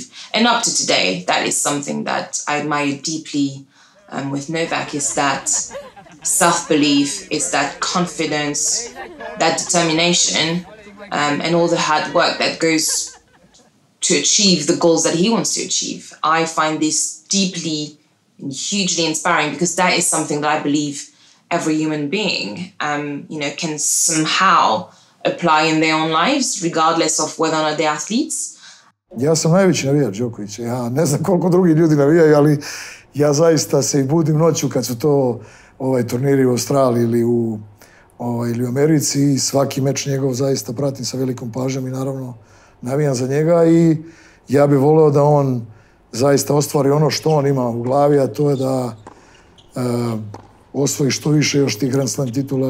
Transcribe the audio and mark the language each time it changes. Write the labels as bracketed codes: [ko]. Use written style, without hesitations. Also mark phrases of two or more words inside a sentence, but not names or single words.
[en] And up to today, that is something that I admire deeply with Novak, is that self-belief, is that confidence, that determination, and all the hard work that goes to achieve the goals that he wants to achieve. I find this deeply and hugely inspiring because that is something that I believe every human being, can somehow apply in their own lives, regardless of whether or not they're athletes. [sr] Ja sam najveći navijač Đokovića. Ja ne znam koliko drugi ljudi navijaju, ali ja zaista se i budim noću kad su to turniri u Australiji ili u Americi i svaki meč njegov zaista pratim sa velikom pažnjom i naravno navijam za njega i ja bih voleo da on zaista ostvari ono što on ima u glavi, a to je da osvoji što više još tih Grand Slam titula.